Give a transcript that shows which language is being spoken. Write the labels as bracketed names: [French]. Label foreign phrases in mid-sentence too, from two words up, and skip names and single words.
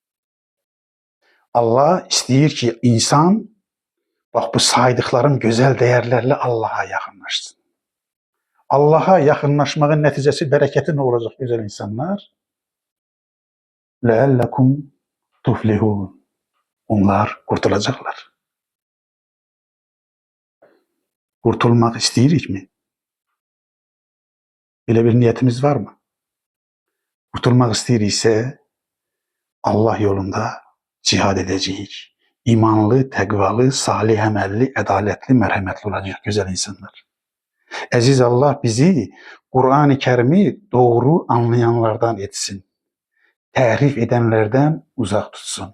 [Azerbaijani] Allah istəyir ki, insan bax bu saydıqlarım gözəl dəyərlərlə Allaha yaxınlaşsın. Allaha yaxınlaşmağın nəticəsi, bərəkəti nə olacaq gözəl insanlar? [Arabic] لعلكم تفلحون. [Turkish] onlar kurtulacaklar. Kurtulmak isteyirik mi? Böyle bir niyetimiz var mı? [Azerbaijani] Kurtulmak istəyiriksə Allah yolunda cihad edəcəyik. İmanlı, təqvalı, salih əməlli, ədalətli, mərhəmətli olacaq gözəl insanlar. Əziz Allah bizi Qur'an-ı Kərimi doğru anlayanlardan etsin. Təhrif edənlərdən uzaq tutsun.